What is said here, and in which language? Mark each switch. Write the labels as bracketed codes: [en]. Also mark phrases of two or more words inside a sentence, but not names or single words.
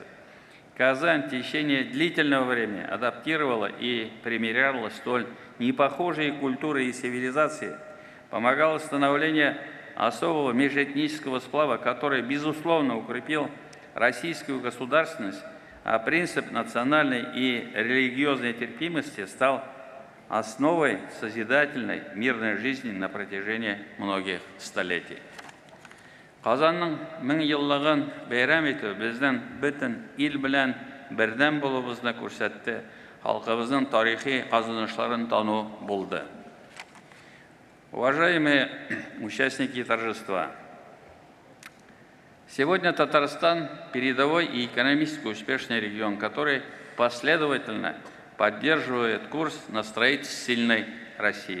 [ru] Казань в течение длительного времени адаптировала и примиряла столь непохожие культуры и цивилизации, помогала становлению особого межэтнического сплава, который, безусловно, укрепил российскую государственность, а принцип национальной и религиозной терпимости стал основой созидательной мирной жизни на протяжении многих столетий. [tt] Казанның 1000 еллыгын бәйрәм итү безнең бөтен ил белән бердәм булуыбызны күрсәтте, халкыбызның тарихи казанышларын тану булды. [ru] Уважаемые участники торжества, сегодня Татарстан – передовой и экономически успешный регион, который последовательно поддерживает курс на строительство сильной России.